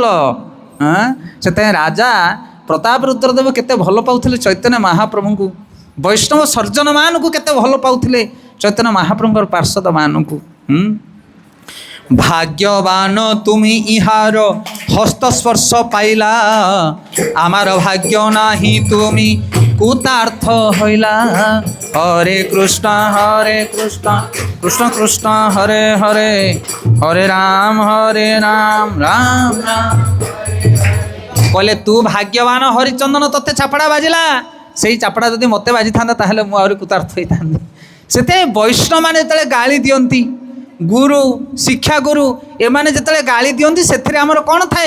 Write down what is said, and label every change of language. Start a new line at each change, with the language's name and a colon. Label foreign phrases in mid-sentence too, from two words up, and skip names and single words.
Odia: ହଁ, ସେଥିପାଇଁ ରାଜା ପ୍ରତାପ ରୁଦ୍ରଦେବ କେତେ ଭଲ ପାଉଥିଲେ ଚୈତନ୍ୟ ମହାପ୍ରଭୁଙ୍କୁ, ବୈଷ୍ଣବ ସର୍ଜନ ମାନଙ୍କୁ କେତେ ଭଲ ପାଉଥିଲେ ଚୈତନ୍ୟ ମହାପ୍ରଭୁଙ୍କର ପାର୍ଷଦ ମାନଙ୍କୁ।
Bangla: ভাগ্যবান তুমি ইহার হস্তস্পর্শ পাইলা, আমার ভাগ্য নাহি তুমি কুতার্থ হইলা।
Sanskrit: হরে কৃষ্ণ কৃষ্ণ কৃষ্ণ হরে হরে, হরে রাম রাম রাম।
Odia: କହିଲେ ତୁ ଭାଗ୍ୟବାନ ହରିଚନ୍ଦନ, ତତେ ଚାପଡ଼ା ବାଜିଲା, ସେଇ ଚାପଡ଼ା ଯଦି ମୋତେ ବାଜିଥାନ୍ତା ତାହେଲେ ମୁଁ ଆହୁରି କୃତାର୍ଥ ହେଇଥାନ୍ତି। ସେଥିପାଇଁ ବୈଷ୍ଣବମାନେ ଯେତେବେଳେ ଗାଳି ଦିଅନ୍ତି, ଗୁରୁ ଶିକ୍ଷା ଗୁରୁ ଏମାନେ ଯେତେବେଳେ ଗାଳି ଦିଅନ୍ତି, ସେଥିରେ ଆମର କ'ଣ ଥାଏ?